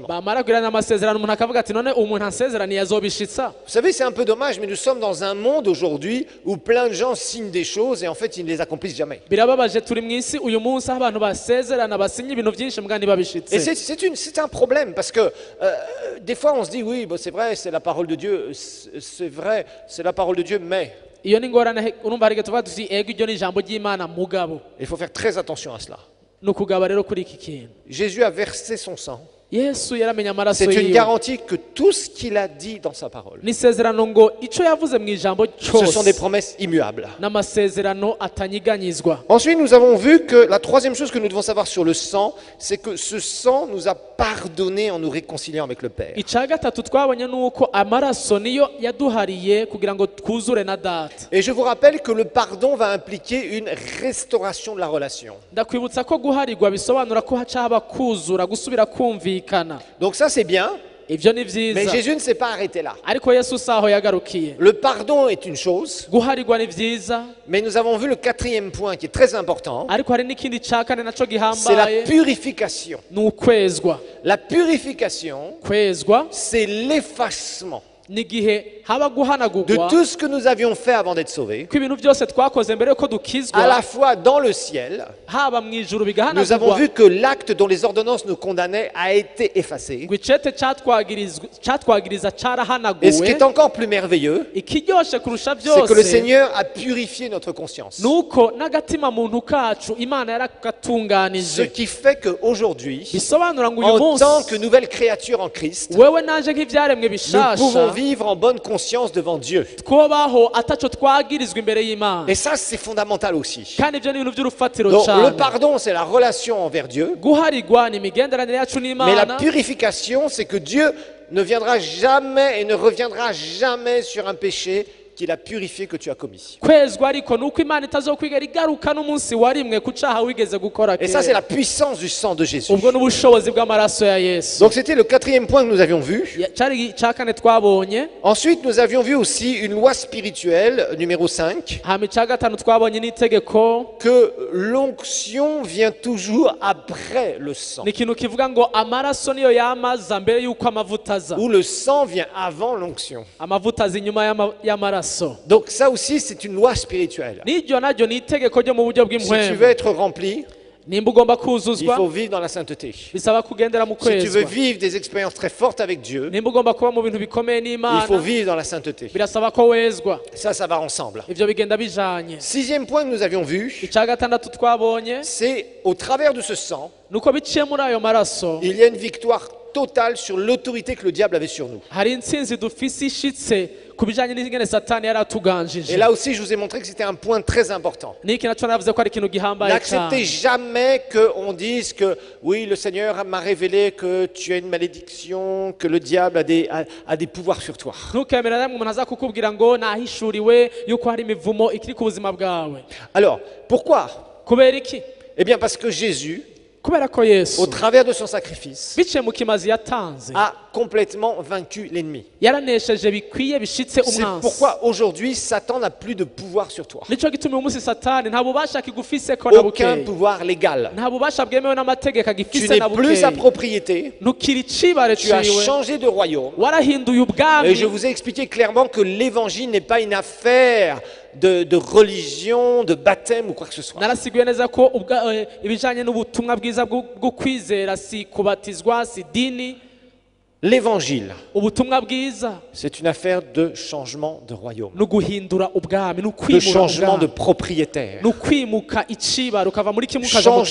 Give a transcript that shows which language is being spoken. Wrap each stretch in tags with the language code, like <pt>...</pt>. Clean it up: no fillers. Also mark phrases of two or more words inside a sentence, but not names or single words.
<rn>bamara kugira n'amasezerano umuntu akavuga ati none umuntu ansezeraniye azobishitsa.</rn> <fr>Vous savez, c'est un peu dommage, mais nous sommes dans un monde aujourd'hui où plein de gens signent des choses et en fait, ils ne les accomplissent jamais.</fr> <rn>Birababaje, turi mu isi uyu munsi aho abantu basezerana basinya ibintu byinshi mbwa</rn> <fr>Et</fr> <rn>ntibabishitse.</rn> <fr>c'est un problème parce que des fois, on se dit, oui, bon, c'est vrai, c'est la parole de Dieu, c'est vrai, c'est la parole de Dieu, mais</fr> <rn>Iyo ni ngorane, urumva hari igihe tuvuga tuti ego iryo ni ijambo ry'Imana mugabo.</rn> <fr>il faut faire très attention à cela.</fr> <rn>Ni ukugaba rero kuri iki kintu.</rn> <fr>Jésus a versé son sang.</fr> <rn>Yesu yaramenye amaraso</rn> <fr>C'est une</fr> <rn>yiwe.</rn> <fr>garantie que tout ce qu'il a dit dans sa parole,</fr> <rn>Ni isezerano ngo ico yavuze mu ijambo</rn> <fr>ce sont des</fr> <rn>cyose</rn> <fr>promesses immuables.</fr> <rn>n'amasezerano atanyiganyizwa.</rn> <fr>Ensuite, nous avons vu que la troisième chose que nous devons savoir sur le sang, c'est que ce sang nous a pardonné en nous réconciliant avec le Père.</fr> <rn>Ica gatatu twabonye nuko amaraso niyo yaduhariye kugira ngo twuzure na data.</rn> <fr>Et je vous rappelle que le pardon va impliquer une restauration de la relation.</fr> <rn>Ndakwibutsa ko guharirwa bisobanura ko haca haba kuzura, gusubira kumvikana.</rn> <fr>Donc ça, c'est bien,</fr> <rn>Ivyo ni</rn> <fr>mais</fr> <rn>vyiza,</rn> <fr>Jésus ne s'est pas arrêté là.</fr> <rn>ariko Yesu saho yagarukiye.</rn> <fr>Le pardon est une chose,</fr> <rn>Guharirwa ni vyiza,</rn> <fr>mais nous avons vu le quatrième point qui est très important,</fr> <rn>ariko hari n'ikindi ca kane naco</rn> <fr>c'est la</fr> <rn>gihambaye,</rn> <fr>purification.</fr> <rn>ni ukwezwa.</rn> <fr>La purification,</fr> <rn>Kwezwa</rn> <fr>c'est l'effacement</fr> <rn>ni igihe haba</rn> <fr>de</fr> <rn>guhanagurwa</rn> <fr>tout ce que nous avions fait avant d'être sauvés,</fr> <rn>ko ibintu byose twakoze mbere yuko</rn> <fr>à la</fr> <rn>dukizwa,</rn> <fr>fois dans le ciel.</fr> <rn>haba mu ijuru</rn> <fr>Nous avons</fr> <rn>bigahanagurwa,</rn> <fr>vu que l'acte dont les ordonnances nous condamnaient a été effacé.</fr> <rn>ngo icete catwagiriza</rn> <fr>Et ce qui</fr> <rn>carahanaguwe.</rn> <fr>est encore plus merveilleux,</fr> <rn>Ikiryoshe kurusha</rn> <fr>c'est que le</fr> <rn>byose</rn> <fr>Seigneur a purifié notre conscience.</fr> <rn>nuko n'agatima muntu kacu Imana</rn> <fr>Ce</fr> <rn>yarakatunganije,</rn> <fr>qui fait qu'aujourd'hui,</fr> <rn>bisobanura ngo uyu</rn> <fr>en tant</fr> <rn>munsi</rn> <fr>que nouvelle créature en Christ,</fr> <rn>wewe naje nk'ivyaremwe</rn> <fr>nous pouvons</fr> <rn>bishasha</rn> <fr>vivre en bonne conscience devant Dieu.</fr> <rn>twobaho ataco twagirizwa imbere y'Imana,</rn> <fr>Et ça, c'est fondamental aussi.</fr> <rn>kandi ivyo ni ibintu vy'urufatiro</rn> <fr>Donc, le</fr> <rn>cane.</rn> <fr>pardon, c'est la relation envers Dieu.</fr> <rn>Guharirwa ni imigenderanire yacu</rn> <fr>Mais la</fr> <rn>n'Imana,</rn> <fr>purification, c'est que Dieu ne viendra jamais et ne reviendra jamais sur un péché qu'il a purifié que tu as commis.</fr> <rn>kwezwa ariko nuko imana itazokwigera igaruka n'umunsi warimwe ku caha wigeze gukora</rn> <fr>Et ça, c'est</fr> <rn>kera</rn> <fr>la puissance du sang de Jésus.</fr> <rn>ubwo n'ubushobozi bw'amaraso ya yesu</rn> <fr>Donc c'était le quatrième point que nous avions vu.</fr> <rn>cari ica kane twabonye.</rn> <fr>Ensuite, nous avions vu aussi une loi spirituelle, numéro 5,</fr> <rn>hama ica gatanu twabonye n'itegeko</rn> <fr>que l'onction vient toujours après le sang.</fr> <rn>ni ikintu kivuga ngo amaraso niyo yamaza mbere y'uko amavuta aza,</rn> <fr>Ou le sang vient avant l'onction.</fr> <rn>amavuta aza inyuma y'amaraso.</rn> <fr>Donc ça aussi, c'est une loi spirituelle.</fr> <rn>n'iryo naryo ni itegeko ryo mu buryo</rn> <fr>Si tu veux</fr> <rn>bw'impwemu.</rn> <fr>être rempli,</fr> <rn>nimba ugomba</rn> <fr>il</fr> <rn>kuzuzwa</rn> <fr>faut vivre dans la sainteté.</fr> <rn>bisaba kugendera mu</rn> <fr>Si tu veux</fr> <rn>kwezwa.</rn> <fr>vivre des expériences très fortes avec Dieu,</fr> <rn>nimba ugomba kuba mu bintu bikomeye</rn> <fr>il</fr> <rn>n'imana</rn> <fr>faut vivre dans la sainteté.</fr> <rn>birasaba ko wezwa.</rn> <fr>Ça va ensemble.</fr> <rn>ivyo bigenda bijanye.</rn> <fr>Sixième point que nous avions vu,</fr> <rn>ica gatandatu twabonye</rn> <fr>c'est au travers de ce sang,</fr> <rn>nuko biciye muri ayo maraso</rn> <fr>il y a une victoire totale sur l'autorité que le diable avait sur nous.</fr> <rn>hari intsinzi dufise ishitse ku bijanye n'ingene satani yari</rn> <fr>Et</fr> <rn>atuganjije.</rn> <fr>là aussi, je vous ai montré que c'était un point très important.</fr> <rn>niki naco navuze ko ari ikintu gihambaye</rn> <fr>N'acceptez</fr> <rn>cyane.</rn> <fr>jamais qu'on dise que oui, le Seigneur m'a révélé que tu as une malédiction, que le diable a des pouvoirs sur toi.</fr> <rn>ntukemere namwe umuntu aza kukubwira ngo nahishuriwe yuko hari imivumo ikiri ku buzima bwawe.</rn> <fr>Alors, pourquoi?</fr> <rn>kubera iki?</rn> <fr>Eh bien, parce que Jésus,</fr> <rn>kubera ko</rn> <fr>au</fr> <rn>yesu</rn> <fr>travers de son sacrifice,</fr> <rn>biciye mu kimazi yatanze</rn> <fr>a complètement vaincu l'ennemi.</fr> <rn>yaranesheje bikwiye bishitse</rn> <fr>C'est</fr> <rn>umwansi.</rn> <fr>pourquoi aujourd'hui, Satan n'a plus de pouvoir sur toi.</fr> <rn>nico gituma uyu munsi satani nta bubasha kigufise ko na</rn> <fr>Aucun</fr> <rn>bukeye,</rn> <fr>pouvoir légal.</fr> <rn>nta bubasha bwemewe n'amategeko</rn> <fr>Tu</fr> <rn>agifise</rn> <fr>n'es</fr> <rn>na</rn> <fr>plus sa</fr> <rn>bukeye.</rn> <fr>propriété.</fr> <rn>ntukiri icibare</rn> <fr>Tu as</fr> <rn>ciwe,</rn> <fr>changé de royaume.</fr> <rn>warahinduye</rn> <fr>Et</fr> <rn>ubwami.</rn> <fr>je vous ai expliqué clairement que l'évangile n'est pas une affaire de religion, de baptême ou quoi que ce soit.</fr> <rn>narasiguye neza ko ibijanye n'ubutumwa bwiza bwo kwizera si kubatizwa si dini.</rn> <fr>L'évangile,</fr> <rn>ubutumwa bwiza</rn> <fr>c'est une affaire de changement de royaume,</fr> <rn>ni uguhindura ubwami, ni</rn> <fr>de</fr> <rn>ukwimura</rn> <fr>changement de</fr> <rn>ubwami,</rn> <fr>propriétaire,</fr> <rn>ni ukwimuka icibare ukava muri kimwe ukaja mu</rn>